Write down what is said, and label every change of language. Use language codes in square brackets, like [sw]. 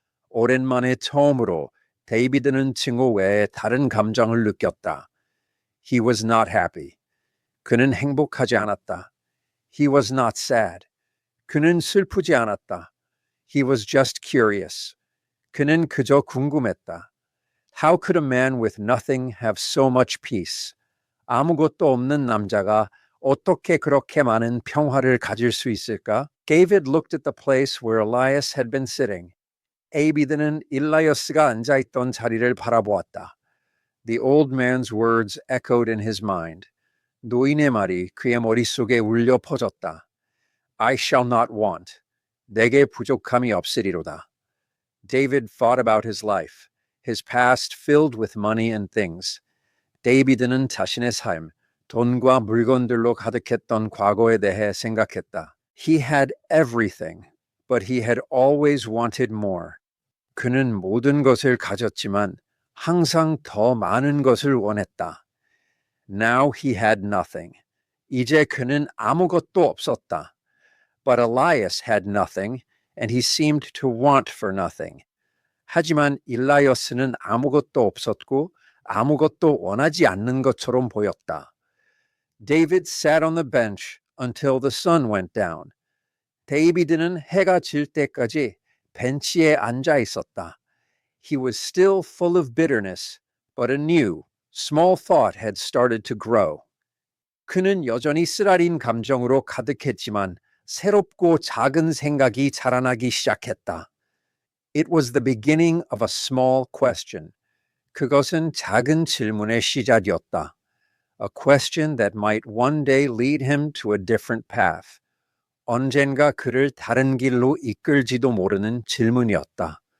[ko] 오랜만에 처음으로 데이비드는 증오 외에 다른 감정을 느꼈다. [en] He was not happy. [ko] 그는 행복하지 않았다. [en] He was not sad. [ko] 그는 슬프지 않았다. [en] He was just curious. [ko] 그는 그저 궁금했다. [en] How could a man with nothing have so much peace? [ko] 아무것도 없는 남자가 어떻게 그렇게 많은 평화를 가질 수 있을까? [en] David looked at the place where Elias had been sitting. [ko] 에이비드는 일라이어스가 앉아있던 자리를 바라보았다. [en] The old man's words echoed in his mind. [ko] 노인의 말이 그의 머릿속에 울려 퍼졌다. [en] I shall not want. [ko] 내게 부족함이 없으리로다. [en] David thought about his life, his past filled with money and things. [ko] 데이비드는 자신의 삶, 돈과 물건들로 가득했던 과거에 대해 생각했다. [en] He had everything, but he had always wanted more. [ko] 그는 모든 것을 가졌지만 항상 더 많은 것을 원했다. [en] Now he had nothing. [ko] 이제 그는 아무것도 없었다. [en] But Elias had nothing, and he seemed to want for nothing. [ko] 하지만 일라이어스는 아무것도 없었고 아무것도 원하지 않는 것처럼 보였다. [en] David sat on the bench until the sun went down. [ko] 데이비드는 해가 질 때까지 벤치에 앉아 있었다. [en] He was still full of bitterness, but a new, small thought had started to grow. [ko] 그는 여전히 쓰라린 감정으로 가득했지만 새롭고 작은 생각이 자라나기 시작했다. [en] It was the beginning of a small question. [ko] 그것은 작은 질문의 시작이었다. [en] A question that might one day lead him to a different path. [ko] 언젠가 그를 다른 길로 이끌지도 모르는 질문이었다.